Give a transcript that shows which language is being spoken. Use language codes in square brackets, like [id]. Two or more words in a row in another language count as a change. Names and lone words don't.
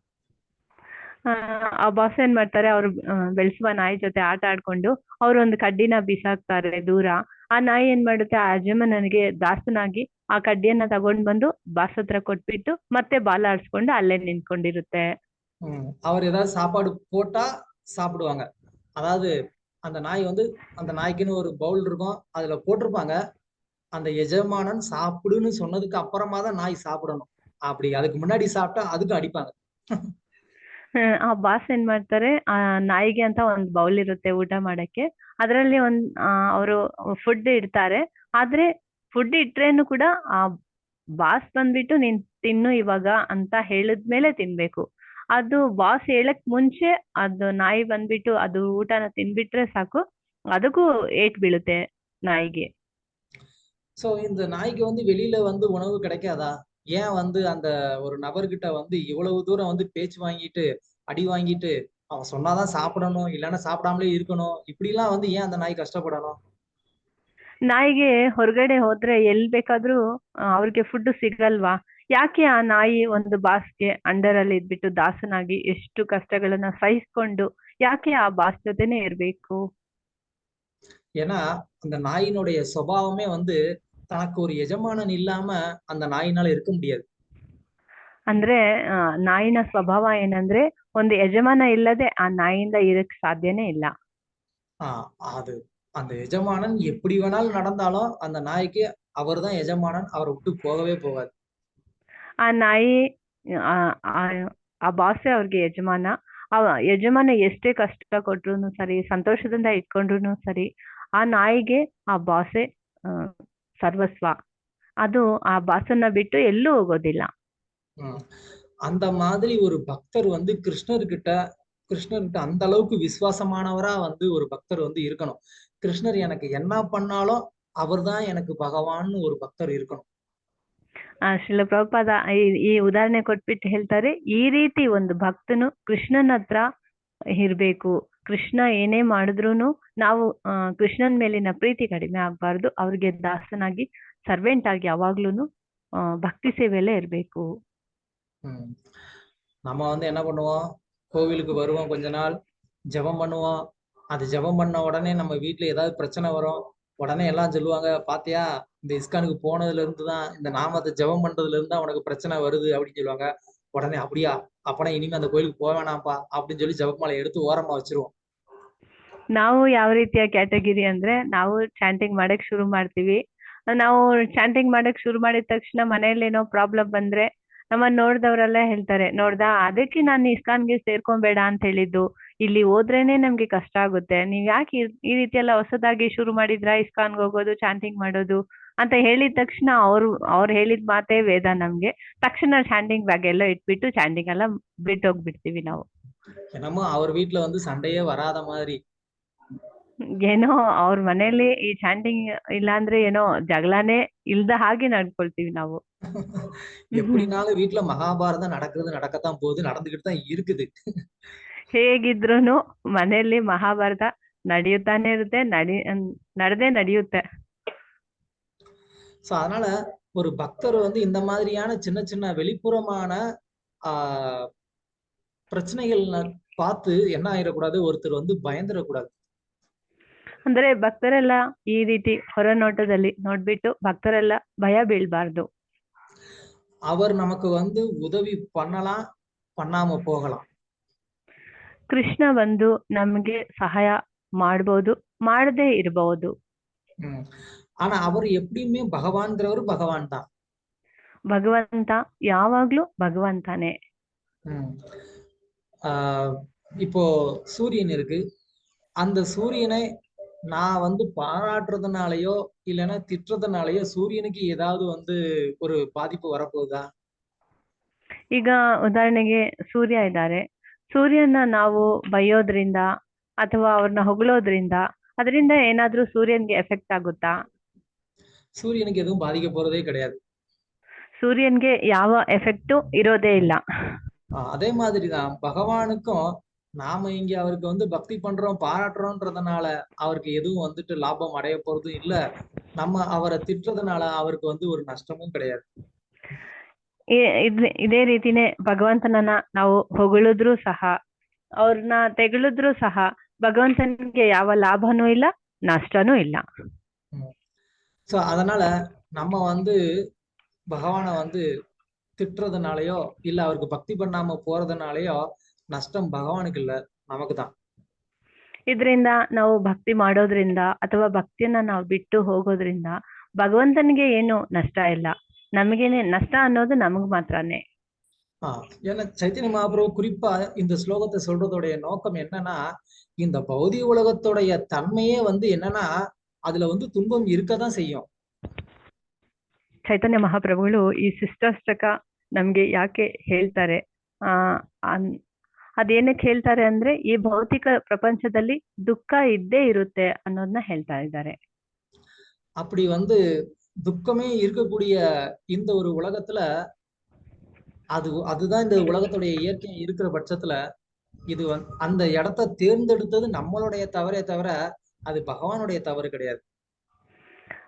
[kn] ಆ ಬಾಸ್ ಏನ್ ಮಾಡ್ತಾರೆ, ಅವ್ರು ಬೆಳೆಸುವ ನಾಯಿ ಜೊತೆ ಆಟ ಆಡ್ಕೊಂಡು ಅವ್ರು ಒಂದು ಕಡ್ಡಿನ ಬಿಸಾಕ್ತಾರೆ ದೂರ. ಆ ನಾಯಿ ಏನ್ ಮಾಡುತ್ತೆ, ಆ ಯಜಮಾನನಿಗೆ ದಾಸನಾಗಿ ಆ ಕಡ್ಡಿಯನ್ನ ತಗೊಂಡ್ ಬಂದು ಬಾಸ್ ಹತ್ರ ಕೊಟ್ಬಿಟ್ಟು ಮತ್ತೆ ಬಾಲ ಆಡ್ಸ್ಕೊಂಡು ಅಲ್ಲೇ ನಿಂತ್ಕೊಂಡಿರುತ್ತೆ. [ta] அவர் ஏதாவது சாப்பாடு போட்டா சாப்பிடுவாங்க. அதாவது அந்த நாய் வந்து அந்த நாய்க்குன்னு ஒரு பவுல் இருக்கும், அதுல போட்டிருப்பாங்க. அந்த எஜமானன் சாப்பிடுன்னு சொன்னதுக்கு அப்புறமா தான் நாய் சாப்பிடணும். அப்படி அதுக்கு முன்னாடி சாப்பிட்டா அதுக்கு அடிப்பாங்க. [kn] ಆ ಬಾಸ್ ಏನ್ ಮಾಡ್ತಾರೆ, ಆ ನಾಯಿಗೆ ಅಂತ ಒಂದ್ ಬೌಲ್ ಇರುತ್ತೆ ಊಟ ಮಾಡಕ್ಕೆ. ಅದ್ರಲ್ಲಿ ಅವರು ಫುಡ್ ಇಡ್ತಾರೆ. ಆದ್ರೆ ಫುಡ್ ಇಟ್ರೇನು ಕೂಡ ಆ ಬಾಸ್ ಬಂದ್ಬಿಟ್ಟು ನೀನ್ ತಿನ್ನು ಇವಾಗ ಅಂತ ಹೇಳಿದ್ಮೇಲೆ ತಿನ್ಬೇಕು. ಅದು ಬಾಸ್ ಹೇಳಕ್ ಮುಂಚೆ ಅದು ನಾಯಿ ಬಂದ್ಬಿಟ್ಟು ಅದು ಊಟನ ತಿನ್ಬಿಟ್ರೆ ಸಾಕು, ಅದಕ್ಕೂ ಏಟ್ ಬೀಳುತ್ತೆ ನಾಯಿಗೆ. [ta] சோ இந்த நாய்க்கு வந்து வெளியில வந்து உணவு கிடைக்காதா? ஏன் வந்து அந்த ஒரு நபர்கிட்ட வந்து இவ்வளவு தூரம் வந்து பேச்சு வாங்கிட்டு அடி வாங்கிட்டு அவன் சொன்னாதான் சாப்பிடணும், இல்லைன்னா சாப்பிடாமலே இருக்கணும், இப்படி எல்லாம் வந்து ஏன் அந்த நாய் கஷ்டப்படணும்? [kn] ನಾಯಿಗೆ ಹೊರಗಡೆ ಹೋದ್ರೆ ಎಲ್ ಬೇಕಾದ್ರೂ ಅವ್ರಿಗೆ ಫುಡ್ ಸಿಗಲ್ವಾ? ಯಾಕೆ ಆ ನಾಯಿ ಒಂದು ಬಾಸ್ಗೆ ಅಂಡರ್ ಅಲ್ಲಿ ಇದ್ಬಿಟ್ಟು ದಾಸನಾಗಿ ಎಷ್ಟು ಕಷ್ಟಗಳನ್ನ ಸಹಿಸ್ಕೊಂಡು ಯಾಕೆ ಆ ಬಾಸ್ ಜೊತೆನೆ ಇರ್ಬೇಕು? [ta] ஏன்னா அந்த நாயினுடைய சுபாவமே வந்து தனக்கு ஒரு எஜமானன் இல்லாம அந்த நாயினால இருக்க முடியாது. [kn] ಅಂದ್ರೆ ನಾಯಿನ ಸ್ವಭಾವ ಏನಂದ್ರೆ ಒಂದು ಯಜಮಾನ ಇಲ್ಲದೆ ಆ ನಾಯಿಯಿಂದ ಇರಕ್ ಸಾಧ್ಯನೇ ಇಲ್ಲ. [ta] அது அந்த எஜமானன் எப்படி வேணாலும் நடந்தாலும் அந்த நாய்க்கு அவர் தான் எஜமானன், அவரை விட்டு போகவே போகாது. [kn] ಆ ನಾಯಿ ಆ ಬಾಸೇ ಅವ್ರಿಗೆ ಯಜಮಾನ. ಆ ಯಜಮಾನ ಎಷ್ಟೇ ಕಷ್ಟ ಕೊಟ್ರು ಸರಿ, ಸಂತೋಷದಿಂದ ಇಟ್ಕೊಂಡ್ರು ಸರಿ, ಆ ನಾಯಿಗೆ ಆ ಬಾಸೇ ಸರ್ವಸ್ವ. ಅದು ಆ ಬಾಸನ್ನ ಬಿಟ್ಟು ಎಲ್ಲೂ ಹೋಗೋದಿಲ್ಲ. [ta] அந்த மாதிரி ஒரு பக்தர் வந்து கிருஷ்ணர்கிட்ட அந்த அளவுக்கு விசுவாசமானவரா வந்து ஒரு பக்தர் வந்து இருக்கணும். கிருஷ்ணர் எனக்கு என்ன பண்ணாலும் அவர்தான் எனக்கு பகவான் ஒரு பக்தர் இருக்கணும். [kn] ಶ್ರೀಲ ಪ್ರಭುಪಾದ ಈ ಉದಾಹರಣೆ ಕೊಟ್ಬಿಟ್ಟು ಹೇಳ್ತಾರೆ, ಈ ರೀತಿ ಒಂದು ಭಕ್ತನು ಕೃಷ್ಣನ ಹತ್ರ ಇರ್ಬೇಕು. ಕೃಷ್ಣ ಏನೇ ಮಾಡಿದ್ರುನು ನಾವು ಕೃಷ್ಣನ್ ಮೇಲಿನ ಪ್ರೀತಿ ಕಡಿಮೆ ಆಗ್ಬಾರ್ದು. ಅವ್ರಿಗೆ ದಾಸನಾಗಿ ಸರ್ವೆಂಟ್ ಆಗಿ ಯಾವಾಗ್ಲೂನು ಭಕ್ತಿ ಸೇವೆಯಲ್ಲೇ ಇರ್ಬೇಕು. [ta] நம்ம வந்து என்ன பண்ணுவோம், கோவிலுக்கு வருவோம், கொஞ்ச நாள் ஜெபம் பண்ணுவோம். அது ஜெபம் பண்ண உடனே நம்ம வீட்டுல ஏதாவது பிரச்சனை வரும். உடனே எல்லாம் சொல்லுவாங்க, பாத்தியா இந்த இஸ்கானுக்கு போனதுல இருந்து தான், இந்த நாமத்தை ஜெபம் பண்றதுல இருந்து தான் உனக்கு பிரச்சனை வருது அப்படின்னு சொல்லுவாங்க. உடனே அப்படியா, அப்பனா இனிமே அந்த கோயிலுக்கு போக வேணாம்ப்பா அப்படின்னு சொல்லி ஜெபமாலை எடுத்து ஓரமா வச்சிருவோம். [kn] ನಾವು ಯಾವ ರೀತಿಯ ಕ್ಯಾಟಗಿರಿ ಅಂದ್ರೆ, ನಾವು ಚಾಂಟಿಂಗ್ ಮಾಡಕ್ ಶುರು ಮಾಡ್ತೀವಿ. ನಾವು ಚಾಂಟಿಂಗ್ ಮಾಡಕ್ ಶುರು ಮಾಡಿದ ತಕ್ಷಣ ಮನೆಯಲ್ಲಿ ಏನೋ ಪ್ರಾಬ್ಲಮ್ ಬಂದ್ರೆ ನಮ್ಮನ್ನ ನೋಡ್ದವ್ರೆಲ್ಲ ಹೇಳ್ತಾರೆ, ನೋಡ್ದಾ ಅದಕ್ಕೆ ನಾನು ಇಸ್ಕಾನ್ಗೆ ಸೇರ್ಕೊಂಬೇಡ ಅಂತ ಹೇಳಿದ್ದು, ಇಲ್ಲಿ ಹೋದ್ರೇನೆ ನಮ್ಗೆ ಕಷ್ಟ ಆಗುತ್ತೆ, ನೀವ್ ಯಾಕೆ ಈ ರೀತಿ ಎಲ್ಲ ಹೊಸದಾಗಿ ಶುರು ಮಾಡಿದ್ರ ಇಸ್ಕಾನ್ಗೆ ಹೋಗೋದು, ಚಾಂಟಿಂಗ್ ಮಾಡೋದು ಅಂತ ಹೇಳಿದ ತಕ್ಷಣ ಅವ್ರು ಹೇಳಿದ ಮಾತೇ ವೇದ ನಮ್ಗೆ. ತಕ್ಷಣ [en] chanting bag [kn] ಎಲ್ಲ ಇಟ್ಬಿಟ್ಟು ಚಾಂಟಿಂಗ್ ಎಲ್ಲ ಬಿಟ್ಟೋಗ್ಬಿಡ್ತೀವಿ ನಾವು. [ta] என்னமோ அவர் வீட்டுல வந்து சண்டையே வராத மாதிரி. [kn] ಏನೋ ಅವ್ರ ಮನೇಲಿ ಈ ಚಾಂಟಿಂಗ್ ಇಲ್ಲ ಅಂದ್ರೆ ಏನೋ ಜಗಳನೇ ಇಲ್ದ ಹಾಗೆ ನಡ್ಕೊಳ್ತೀವಿ ನಾವು. [ta] எப்படினாலும் வீட்டுல மகாபாரதம் நடக்கத்தான் போகுது, நடந்துகிட்டு தான் இருக்குது. [kn] ಹೇಗಿದ್ರುನು ಮನೆಯಲ್ಲಿ ಮಹಾಭಾರತ ನಡೆಯುತ್ತಾನೆ ಇರುತ್ತೆ, ನಡೆದೇ ನಡೆಯುತ್ತೆ. [ta] சோ அதனால ஒரு பக்தர் வந்து இந்த மாதிரியான சின்ன சின்ன வெளிப்புறமான பிரச்சனைகள் பார்த்து என்ன ஆயிடக்கூடாது, ஒருத்தர் வந்து பயந்துடக்கூடாது. [kn] ಅಂದ್ರೆ ಭಕ್ತರೆಲ್ಲ ಈ ರೀತಿ ಹೊರ ನೋಟದಲ್ಲಿ ನೋಡ್ಬಿಟ್ಟು ಭಕ್ತರೆಲ್ಲ ಭಯ ಬೀಳ್ಬಾರ್ದು. [ta] அவர் நமக்கு வந்து உதவி பண்ணலாம், பண்ணாம போகலாம். [kn] ಕೃಷ್ಣ ಬಂದು ನಮ್ಗೆ ಸಹಾಯ ಮಾಡ್ಬೋದು, ಮಾಡದೇ ಇರಬಹುದು. [ta] ஆனா அவர் எப்படியுமே பகவான்ங்கிறவர் பகவான் தான். [kn] ಭಗವಂತ ಯಾವಾಗ್ಲೂ ಭಗವಂತನೇ. [ta] இப்போ சூரியன் இருக்கு, அந்த சூரியனை நான் வந்து பாராட்டுறதுனாலயோ இல்லைன்னா திட்டுறதுனாலயோ சூரியனுக்கு ஏதாவது வந்து ஒரு பாதிப்பு வரப்போகுதா? [kn] ಈಗ ಉದಾಹರಣೆಗೆ ಸೂರ್ಯ ಇದ್ದಾರೆ, ಸೂರ್ಯನ ನಾವು ಬೈಯೋದ್ರಿಂದ ಅಥವಾ ಅವ್ರನ್ನ ಹೊಗಳೋದ್ರಿಂದ ಅದರಿಂದ ಏನಾದ್ರೂ ಸೂರ್ಯನ್ಗೆ ಎಫೆಕ್ಟ್ ಆಗುತ್ತಾ? [ta] சூரியனுக்கு எதுவும் பாதிக்க போறதே கிடையாது. [kn] ಸೂರ್ಯನ್ಗೆ ಯಾವ ಎಫೆಕ್ಟು ಇರೋದೇ ಇಲ್ಲ. [ta] அதே மாதிரிதான் பகவானுக்கும் நாம இங்க அவருக்கு வந்து பக்தி பண்றோம், பாராட்டுறோம்ன்றதுனால அவருக்கு எதுவும் வந்துட்டு லாபம் அடைய போறதும் இல்ல, நம்ம அவரை திட்டுறதுனால அவருக்கு வந்து ஒரு நஷ்டமும் கிடையாது. [kn] ಇದೇ ರೀತಿನೇ ಭಗವಂತನನ್ನ ನಾವು ಹೊಗಳಿದ್ರು ಸಹ ಅವ್ರನ್ನ ತೆಗಳಿದ್ರು ಸಹ ಭಗವಂತನಿಗೆ ಯಾವ ಲಾಭನೂ ಇಲ್ಲ, ನಷ್ಟನೂ ಇಲ್ಲ. [ta] சோ அதனால நம்ம வந்து பகவானை வந்து திட்டுறதுனாலயோ இல்ல அவருக்கு பக்தி பண்ணாம போறதுனாலயோ நஷ்டம் பகவானுக்கு இல்ல, நமக்கு தான். [kn] ಇದರಿಂದ ನಾವು ಭಕ್ತಿ ಮಾಡೋದ್ರಿಂದ ಅಥವಾ ಭಕ್ತಿಯನ್ನ ನಾವು ಬಿಟ್ಟು ಹೋಗೋದ್ರಿಂದ ಭಗವಂತನಿಗೆ ಏನು ನಷ್ಟ ಇಲ್ಲ, ನಮಗೇನೆ ನಷ್ಟ ಅನ್ನೋದು ನಮಗ್ ಮಾತ್ರನೇ. [ta] ஏன்னா சைத்தன்ய மகாபிரபு குறிப்பா இந்த ஸ்லோகத்தை சொல்றதோடைய நோக்கம் என்னன்னா, இந்த பௌதிக உலகத்துடைய தன்மையே வந்து என்னன்னா அதுல வந்து துன்பம் இருக்கதான் செய்யும். [kn] ಚೈತನ್ಯ ಮಹಾಪ್ರಭುಗಳು ಈ ಶಿಷ್ಟಾಷ್ಟಕ ನಮ್ಗೆ ಯಾಕೆ ಹೇಳ್ತಾರೆ, ಅದೇನಕ್ಕೆ ಹೇಳ್ತಾರೆ ಅಂದ್ರೆ ಈ ಭೌತಿಕ ಪ್ರಪಂಚದಲ್ಲಿ ದುಃಖ ಇದ್ದೇ ಇರುತ್ತೆ ಅನ್ನೋದನ್ನ ಹೇಳ್ತಾ ಇದ್ದಾರೆ. [ta] அப்படி வந்து துக்கமே இருக்கக்கூடிய இந்த ஒரு உலகத்துல அதுதான் இந்த உலகத்துடைய இயற்கை இருக்கிற பட்சத்துல இது அந்த இடத்தை தேர்ந்தெடுத்தது நம்மளுடைய தவறே தவிர அது பகவானுடைய தவறு கிடையாது.